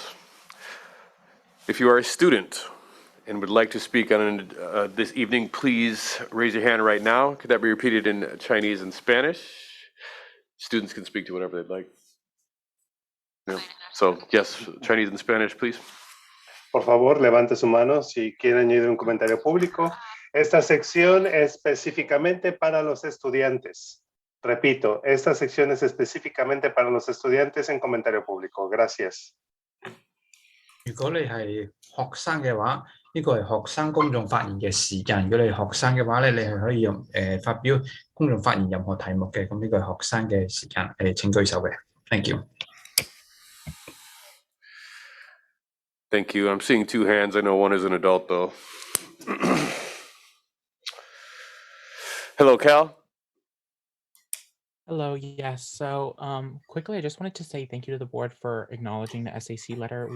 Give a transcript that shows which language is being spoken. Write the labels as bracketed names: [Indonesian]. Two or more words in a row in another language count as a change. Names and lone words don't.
[English] If you are a student and would like to speak on this evening, please raise your hand right now. Could that be repeated in Chinese and Spanish? Students can speak to whatever they'd like. Yeah. So, yes, Chinese and Spanish, please. [Spanish] Por favor, levante su mano si quiere añadir un comentario público. Esta sección es específicamente para los estudiantes. Repito, esta sección es específicamente para los estudiantes en comentario público. Gracias. [Cantonese] 如果你係學生嘅話，呢個係學生公眾發言嘅時間。如果你係學生嘅話咧，你係可以用發表公眾發言任何題目嘅。咁呢個係學生嘅時間。請舉手嘅。 [English] Thank you. Thank you. I'm seeing two hands. I know one is an adult, though. Hello, Cal. Hello, yes. So quickly, I just wanted to say thank you to the board for acknowledging the SAC letter.